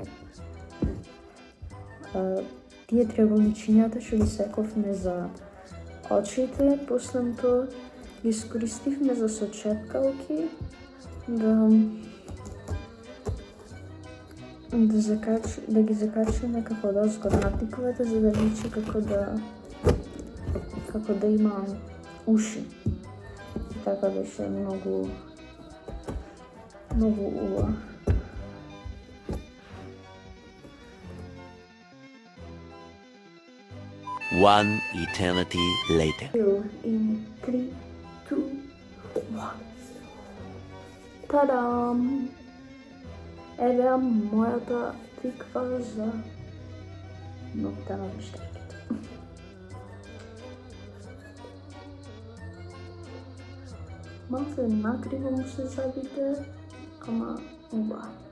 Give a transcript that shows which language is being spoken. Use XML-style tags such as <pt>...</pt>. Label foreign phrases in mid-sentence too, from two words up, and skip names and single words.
<mk>Тие триаголничињата што ги сековме за очите, после тоа ги искористивме за сочепкалки да ги закачиме како дозгора на тиковете, за да личи како да има уши. Така беше многу убаво.</mk> <en>One eternity later. In 3, 2, 1. Тадам!</en> <mk>Еве мојата тиква за ноќта на вештарките. Малце накриво му се забите, ама убаво.</mk>